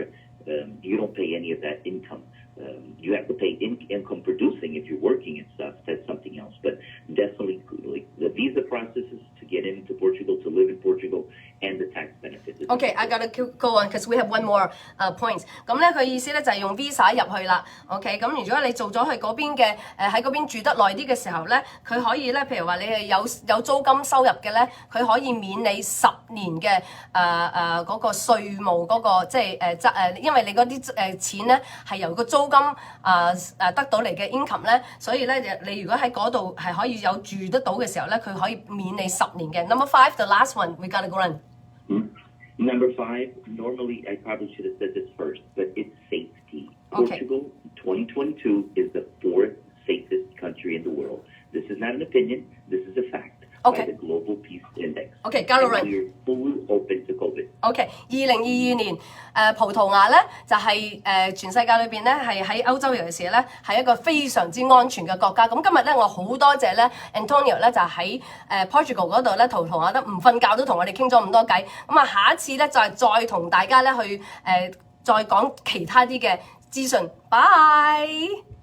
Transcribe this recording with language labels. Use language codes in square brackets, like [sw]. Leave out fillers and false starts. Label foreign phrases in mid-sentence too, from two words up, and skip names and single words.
[en] You don't pay any of that income. You have to pay income producing if you're working and stuff. That's something else. But definitely, the visa processes to get into Portugal, to live in Portugal, and the tax benefits. Okay, I gotta go on because we have one more point. [yue] 咁咧佢意思咧就係用 visa 入去啦。OK， 咁如果你做咗去嗰邊嘅喺嗰邊住得耐啲嘅時候咧，佢可以咧，譬如話你係有租金收入嘅咧，佢可以免你10年嘅嗰個稅務嗰個即係因為你嗰啲錢咧係由個租金得到嚟嘅 income 咧，所以咧你如果喺嗰度係可以有住得到嘅時候咧，佢可以免你10年嘅。 [en] Number 5, the last one, we gotta go on. Number 5, normally I probably should have said this first, but it's safety. Okay. Portugal 2022 is the 4th safest country in the world. This is not an opinion, this is a fact. Okay. By the Global Peace Index. Okay, got it right. And we're fully open to COVID. [yue] Okay, 2022年葡萄牙咧就係全世界裏邊咧係喺歐洲尤其是咧係一個非常之安全嘅國家。咁今日咧我好多謝咧 Antonio 咧就喺Portugal 嗰度咧葡萄牙都唔瞓覺都同我哋傾咗咁多偈。咁啊下一次咧就係再同大家咧去再講其他啲嘅資訊。Bye。